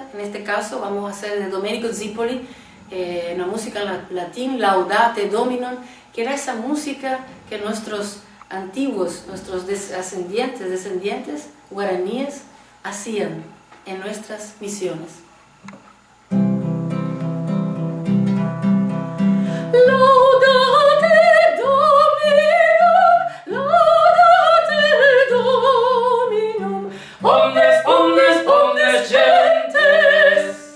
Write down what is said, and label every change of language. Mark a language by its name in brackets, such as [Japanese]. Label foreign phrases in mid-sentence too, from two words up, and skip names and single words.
[Spanish] En este caso vamos a hacer de Domenico Zipoli, una música latín, Laudate Dominum, que era esa música que nuestros antiguos, nuestros descendientes guaraníes hacían en nuestras misiones. [Latin] Laudate Dominum, laudate Dominum, omnes, omnes, omnes gentes.